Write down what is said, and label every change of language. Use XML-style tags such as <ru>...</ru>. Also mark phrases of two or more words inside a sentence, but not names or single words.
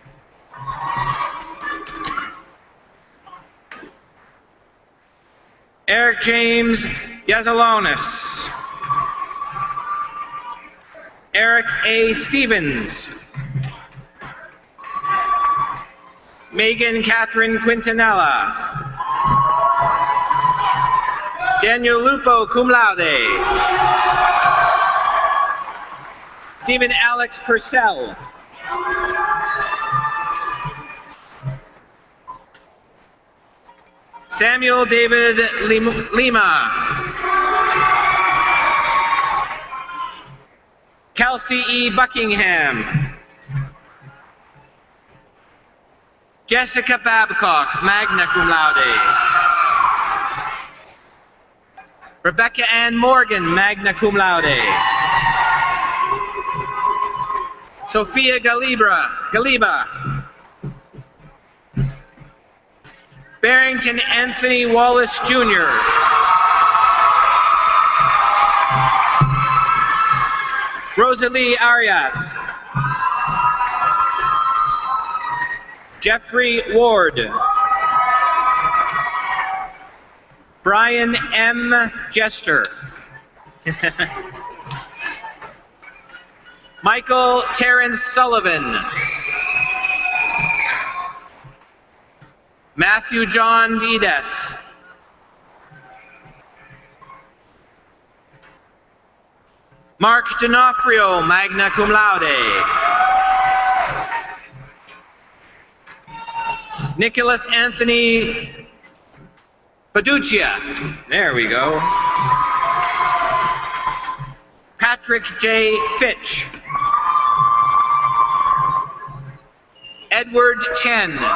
<en>Eric James Yazalonis. Eric A. Stevens. Megan Catherine Quintanilla. Daniel Lupo,</en> <la>cum laude.</la> <en>Stephen Alex Purcell. Samuel David Lima. Kelsey E. Buckingham. Jessica Babcock,</en> <la>magna cum laude.</la> <en>Rebecca Ann Morgan,</en> <la>magna cum laude.</la> <en>Sophia Galiba. Barrington Anthony Wallace Jr. Rosalie Arias. Jeffrey Ward. Brian M. Jester. Michael Terrence Sullivan. Matthew John Dides. Mark D'Onofrio,</en> <la>magna cum laude.</la> <en>Nicholas Anthony Paduccia. There we go. Patrick J. Fitch. Edward Chen.</en>